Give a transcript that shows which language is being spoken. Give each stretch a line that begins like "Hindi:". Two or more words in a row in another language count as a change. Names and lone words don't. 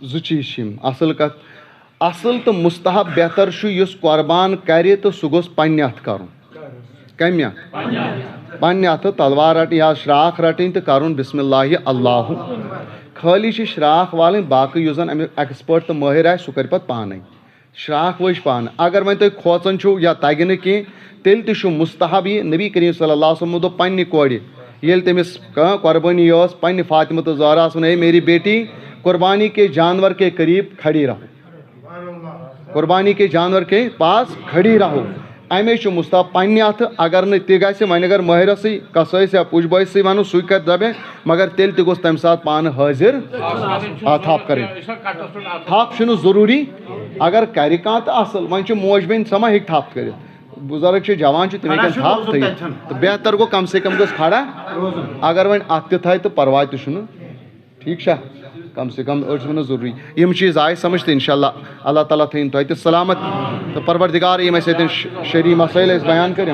Kashmiri: زٕ چیٖز چھِ یِم اصل کتھ اصل تہٕ مُستحب بہتر چھُ یُس قۄربان کرِ تہٕ سُہ گوٚژھ پننہِ اَتھٕ کرُن کمہِ اَتھٕ پننہِ اَتھٕ تلوار رٹٕنۍ یا شراکھ رٹٕنۍ تہٕ کرُن بسم اللہ اللہُ خٲلی چھِ شراکھ والٕنۍ باقٕے یُس زن امیُک ایٚکسپٲٹ تہٕ مٲہِر آسہِ سُہ کرِ پتہٕ پانے شراکھ وٕچھ پانہٕ اگر وۄنۍ تُہۍ کھوژان چھُو یا تگہِ نہٕ کینٛہہ تیٚلہِ تہِ چھُ مُستحب یہِ نبی کریم صلی اللہ علیہ وسلم دوٚپ پننہِ کورِ ییٚلہِ تٔمِس قۄربٲنی ٲس پننہِ فاطمہ تہٕ زہراہس ووٚن
Urdu: ہے میری بیٹی قربانی کے جانور کے قریب کھڑی رہو قربانی کے جانور کے پاس کھڑی رہو
Kashmiri: امے چھُ مُستحب پننہِ اَتھٕ اگر نہٕ تہِ گژھِ وۄنۍ اگر مٲہرسٕے کسٲیِس یا پُج بٲیِسٕے ونو سُے کرِ ذبح مگر تیٚلہِ تہِ گوٚژھ تمہِ ساتہٕ پانہٕ حٲضر تھپھ کرٕنۍ تھپھ چھُنہٕ ضروٗری اگر کرِ کانٛہہ تہٕ اصل وۄنۍ چھُ موج بیٚنہِ سۄ ما ہیٚکہِ تھپھ کٔرِتھ بُزرگ چھِ جوان چھِ تِم ہیٚکن تھپھ تھٲیِتھ تہٕ بہتر گوٚو
Urdu: کم سے کم
Kashmiri: گوٚژھ کھڑا اگر وۄنۍ اتھ تہِ تھایہِ تہٕ پرواے تہِ چھُنہٕ ٹھیٖک چھا
Urdu: کم سے کم
Kashmiri: أڑۍ چھِ ونان ضروٗری یِم چیٖز آیہِ سمجھ تہٕ انشاء اللہ اللہ تعالیٰ تھٲیِن تۄہہِ تہِ سلامت تہٕ پروردگار یِم اَسہِ ییٚتٮ۪ن شرعی مسٲیل ٲسۍ بیان کٔرِم